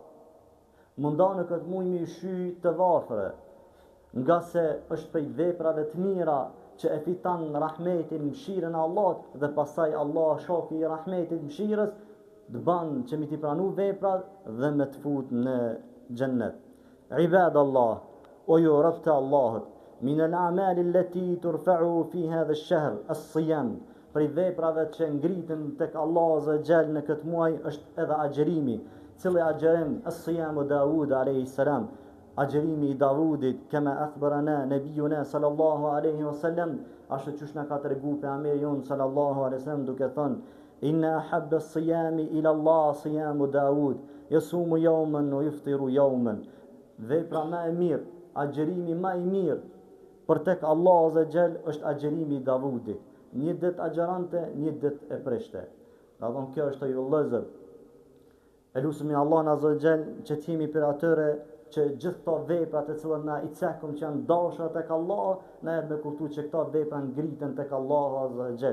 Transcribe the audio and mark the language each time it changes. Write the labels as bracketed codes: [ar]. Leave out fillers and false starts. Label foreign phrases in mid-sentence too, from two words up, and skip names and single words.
[sq] Mundohu në këtë muj me shy të varfërve, nga se është prej veprave të mira që e fiton rahmetin, mëshirën e Allahut, dhe pastaj Allah shoku i rahmetit, mëshirës, të bën që mi t'i pranu veprat dhe me të fut në xhennet. Ibadallah, o ju rob të Allahut, [ar] من الأعمال التي ترفع في هذا الشهر الصيام, [sq] prej veprave që ngritën tek Allahu [ar] عز وجل [sq] në këtë muaj është edhe agjerimi, cili agjerim [ar] الصيام داود عليه السلام, [sq] agjerimi i Davudit, [ar] كما أخبرنا نبينا صلى الله عليه وسلم, [sq] ashtu çush na ka tregu pejgamberi jon [ar] صلى الله عليه وسلم [sq] duke thënë: [ar] إن أحب الصيام إلى الله صيام داود يصوم يوما ويفطر يوما. [sq] Vepra më e mirë, agjerimi më i mirë për tek Allah [ar] عز وجل [sq] është agjerimi i Davudit. Një ditë agjerante, një ditë e prishte. Do thonë kjo është ajo vëllëzër. Elusemi Allah [ar] عز وجل [sq] që të jemi për atyre që gjithë këto vepra të cilat na i cekëm që janë dashura tek Allah, na e me kuptu që këto vepra ngriten tek Allah [ar] عز وجل.